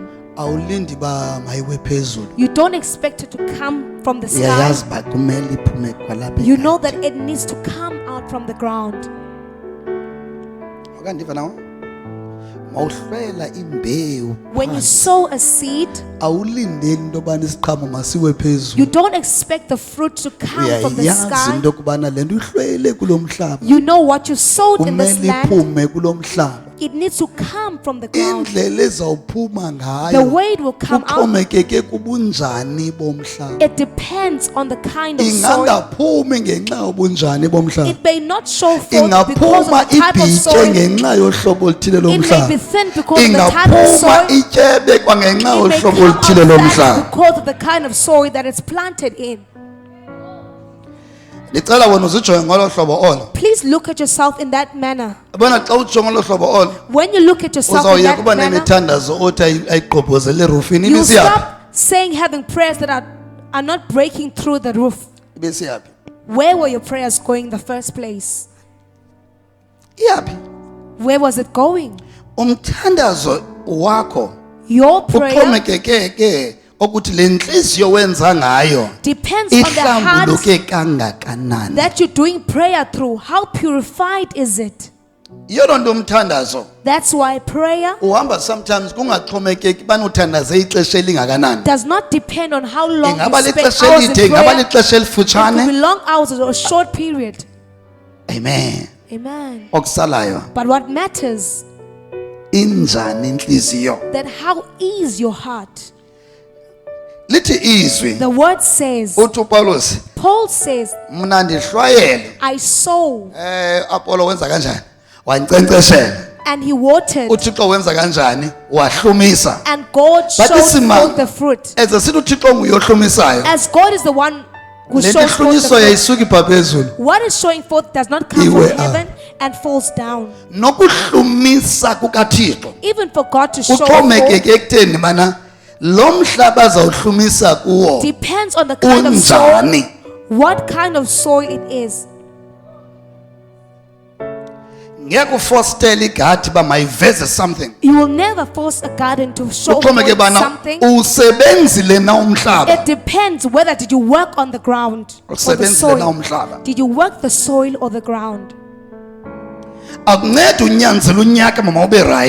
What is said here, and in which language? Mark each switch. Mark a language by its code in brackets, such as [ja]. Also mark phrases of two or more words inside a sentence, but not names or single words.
[xh] awulindi ba mayiwe phezulu. [en] you don't expect it to come from the sky. [xh] Uyayazi ba kumele iphume kwalapha. [en] You know that it needs to come out from the ground. [xh] Akandiva nawe? Mawuhlwayela imbewu. [en] When you sow a seed, [xh] Awulindeli into yobana isiqhamo masiwe [en] you [xh] phezulu. [en] don't expect the fruit to come from the [xh] Uyayazi [en] sky. [xh] into yokubana le nto uhlwayele kulo mhlaba [en] You know what you sowed in this [xh] kumele [en] land. [xh] iphume kulo mhlaba. [en] It needs to come from the ground. [xh] Indlela ezawuphuma [en] The [xh] ngayo [en] way it will come out, [xh] kuxhomekeke kubunjani bomhlaba. [en] it depends on the kind of soil. [xh] Ingangaphumi ngenxa yobunjani bomhlaba. [en] It may not show forth because [xh] Ingaphuma [en] of the type of [xh] ibhitye [en] soil. [xh] ngenxa yohlobo oluthile [en] It may be [xh] lomhlaba. [en] thin because of the type of [xh] Ingaphuma [en] soil. [xh] ityebe kwangenxa [en] It may [xh] yohlobo [en] come [xh] oluthile [en] out fat [xh] lomhlaba. [en] because of the kind of soil that it's planted in. [xh] Ndicela wena uzijonge ngolo hlobo olo. [en] Please look at yourself in that manner. [xh] Yabona xa ujonge ngolo hlobo olo [en] When you look at yourself in [xh] uzawuyeka [en] that [xh] uba [en] manner, [xh] nemithandazo othi ayigqobhozele erufini. [en] you [xh] Ibisiyaphi? [en] stop saying having prayers that are not breaking through the roof. [xh] Ibisiyaphi? [en] Where were your prayers going in the first place? [xh] Iyaphi? [en] Where was it going? [xh] Umthandazo wakho [en] Your prayer [xh] uxhomekeke ke ukuthi le ntliziyo wenza ngayo [en] depends on the heart [xh] ihlambuluke kangakanani. [en] that you're doing prayer through. How purified is it? [xh] Yiyo loo nto umthandazo [en] That's why prayer [xh] uhamba sometimes kungaxhomekeki bani uthandaze ixesha elingakanani. [en] does not depend on how long [xh] Ingaba [en] you spend [xh] lixesha [en] hours in [xh] elide, ingaba [en] prayer. [xh] lixesha [en] It could [xh] elifutshane. [en] be long hours or a short period. Amen. Amen. [xh] Okusalayo [en] But what matters [xh] injani inhliziyo. [en] that how is your heart? [xh] Lithi izwi [en] The word says, [xh] uthi uPaulus [en] Paul says, [xh] mna ndihlwayele. [en] I sow [xh] Apollo wenza kanjani? Wancenceshela. [en] and he watered, [xh] uThixo wenza kanjani? Wahlumisa. [en] and God But showed [xh] isimanga [en] forth the fruit. [xh] eze sithi uThixo nguyohlumisayo. [en] As God is the one who [xh] Le [en] shows forth the [xh] hlunyiso [en] fruit, [xh] yayisuki pha phezulu. [en] what is showing forth does not come [xh] Iwe, [en] from heaven and falls down. [xh] Nokuhlumisa kukaThixo [en] Even for God to show forth [xh] uxhomekeke ekutheni mana lo mhlaba azawuhlumisa kuwo [en] depends on the kind of soil, [xh] unjani. [en] what kind of soil it is. [xh] Ngeke ufostele igadi ba mayiveze something. [en] You will never force a garden to show [xh] Uxhomeke [en] forth [xh] bana [en] something. [xh] usebenzile na umhlaba. [en] It depends whether did you work on the ground or the [xh] Usebenzile na [en] soil. [xh] umhlaba. [en] Did you work the soil or the ground? [xh] Akunceda unyanzela unyaka mama ube right.